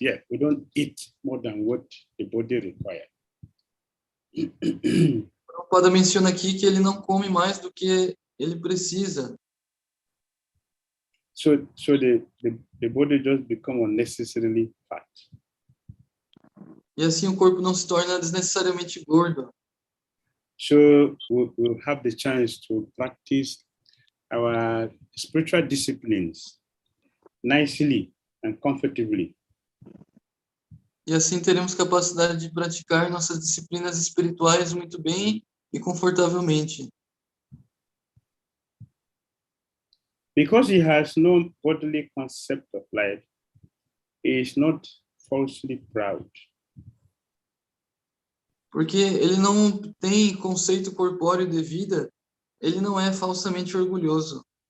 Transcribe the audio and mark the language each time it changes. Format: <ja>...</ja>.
<en>Yeah, we don't eat more than what the body requires.</en> <pt>Prabhupada menciona aqui que ele não come mais do que ele precisa.</pt> <en>So the body just become unnecessarily fat.</en> <pt>E assim o corpo não se torna desnecessariamente gordo.</pt> <en>So we'll have the chance to practice our spiritual disciplines nicely and comfortably.</en> <pt>E assim teremos capacidade de praticar nossas disciplinas espirituais muito bem e confortavelmente.</pt> <en>Because he has no bodily concept of life, he is not falsely proud.</en> <pt>Porque ele não tem conceito corpóreo de vida, ele não é falsamente orgulhoso.</pt>